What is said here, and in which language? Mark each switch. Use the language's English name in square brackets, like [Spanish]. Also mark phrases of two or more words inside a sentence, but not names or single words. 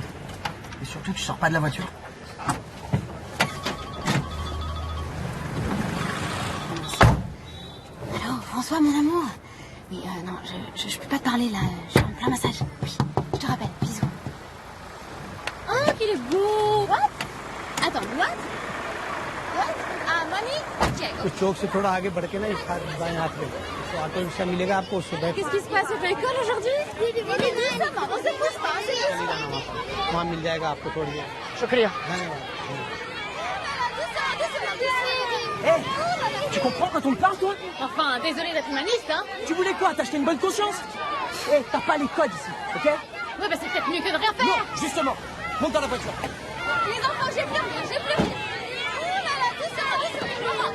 [French] Et surtout, tu sors pas de la voiture. Allô, François, mon amour? Oui, non, je peux pas te parler, là. Je suis en plein massage. Oui, je te rappelle. Bisous. Oh, qu'il est beau! [English] What? Attends, what? What? Ah, money? Check. [Hindi] तो चौक से थोड़ा आगे बढ़ के ना इस बाएं हाथ में तो [English] auto rickshaw [Hindi] मिलेगा आपको उससे बैठ [French] Qu'est-ce qui se passe? C'est pas école aujourd'hui? Oui, ça va. [Hindi] वहाँ मिल जाएगा आपको थोड़ी देर। शुक्रिया। [French] Hé, tu comprends quand on me parle, toi? Enfin, désolé d'être humaniste, hein. Tu voulais quoi? T'acheter une bonne conscience? Hé, t'as pas les codes ici, ok? Ouais, bah c'est peut-être mieux que de rien faire. Non, justement. Monte dans la voiture. Les enfants, j'ai plus rien, j'ai plus rien. Ouh là là, doucement, doucement.